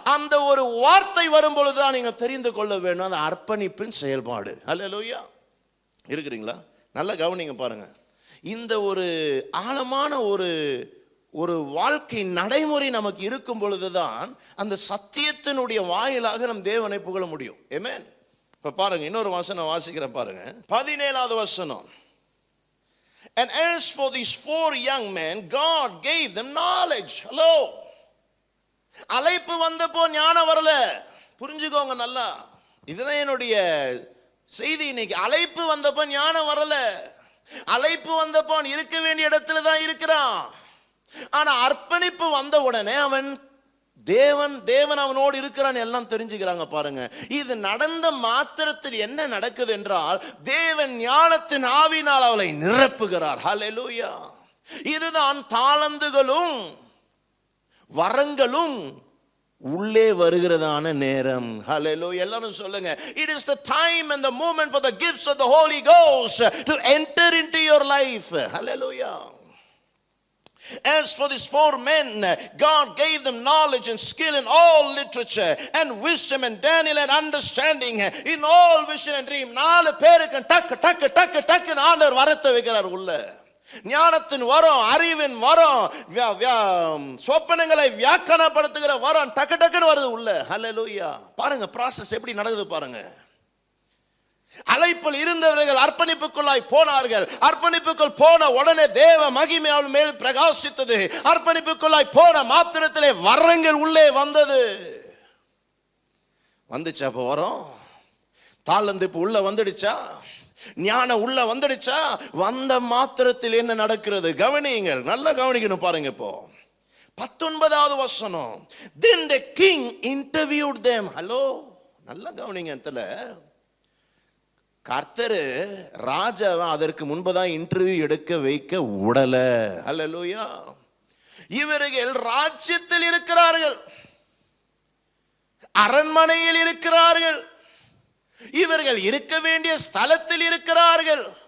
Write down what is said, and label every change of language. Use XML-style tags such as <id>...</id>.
<ta>அந்த ஒரு வார்த்தை வரும் பொழுதுதான் நீங்க தெரிந்து கொள்ள வேண்டும், அந்த அர்ப்பணிப்பின் செயல்பாடு. அல்லேலூயா. இருக்கிறீங்களா? நல்லா கவனிங்க. பாருங்க, இந்த ஒரு ஆழமான ஒரு வாழ்க்கை நடைமுறை நமக்கு இருக்கும் பொழுதுதான் அந்த சத்தியத்தினுடைய வாயிலாக நம் தேவனை புகழ முடியும். ஆமென். இப்ப பாருங்க, இன்னொரு வசனம் வாசிக்கிறேன் பாருங்க, 17வது வசனம்.</ta> <en>And as for these 4 young men, God gave them knowledge.</en> <ta>Hello. அழைப்பு வந்தப்போ ஞானம் வரல. புரிஞ்சுக்கோங்க நல்லா, இதுதான் என்னுடைய செய்தி இன்னைக்கு. அழைப்பு வந்தப்போ ஞானம் வரல, அழைப்பு வந்தப்போ இருக்க வேண்டிய இடத்துல தான் இருக்கிறான். ஆனா அர்ப்பணிப்பு வந்த உடனே அவன் தேவன் அவனோடு இருக்கிறான் எல்லாம் தெரிஞ்சுக்கிறாங்க. பாருங்க, இது நடந்த மாத்திரத்தில் என்ன நடக்குது என்றால், தேவன் ஞானத்தின் ஆவியினால் அவளை நிரப்புகிறார். ஹல்லேலூயா. இதுதான் தாளந்துகளும் வரங்களும் உள்ளே வருகிறதான நேரம். ஹல்லேலூயா. எல்லாரும் சொல்லுங்க,</ta> <en>it is the time and the moment for the gifts of the Holy Ghost to enter into your life. Hallelujah. As for these 4 men, God gave them knowledge and skill in all literature and wisdom and Daniel and understanding in all vision and dream.</en> <ta>4 பேருக்கு டக்கு டக்கு டக்கு டக்கு ஆண்டவர் வரத்தை வைக்கிறார் உள்ள. ஞானத்தின் வரம், அறிவின் வரம், சொப்பனங்களை வியாக்கியானப்படுத்துகிற வரம் டக்கு டக்குன்னு வருது உள்ள. ஹல்லேலூயா. பாருங்க ப்ராசஸ் எப்படி நடக்குது பாருங்க. அழைப்பில் இருந்தவர்கள் அர்ப்பணிப்புக்குள்ளாய் போனார்கள். அர்ப்பணிப்புக்குள் போன உடனே தேவ மகிமை அவள் மேல் பிரகாசித்தது. அர்ப்பணிப்புக்குள்ளாய் போன மாத்திரத்திலே வரங்கள் உள்ளே வந்தது. வந்துச்சா? அப்போ வரும் தாளந்து இப்ப உள்ள வந்துடுச்சா? ஞானம் உள்ள வந்துடுச்சா? வந்த மாத்திரத்தில் என்ன நடக்கிறது கவனியுங்கள், நல்லா கவனிக்கணும் பாருங்க. இப்போ 19வது வசனம்,</ta> <en>then the king interviewed them.</en> <ta>Hello, நல்லா கவனிங்க. இடத்துல கர்த்தர் ராஜாவை அதற்கு முன்பதான் இன்டர்வியூ எடுக்க வைக்க உடல. ஹல்லேலூயா. இவர்கள் ராஜ்யத்தில் இருக்கிறார்கள், அரண்மனையில் இருக்கிறார்கள், இவர்கள் இருக்க வேண்டிய ஸ்தலத்தில் இருக்கிறார்கள்.</ta>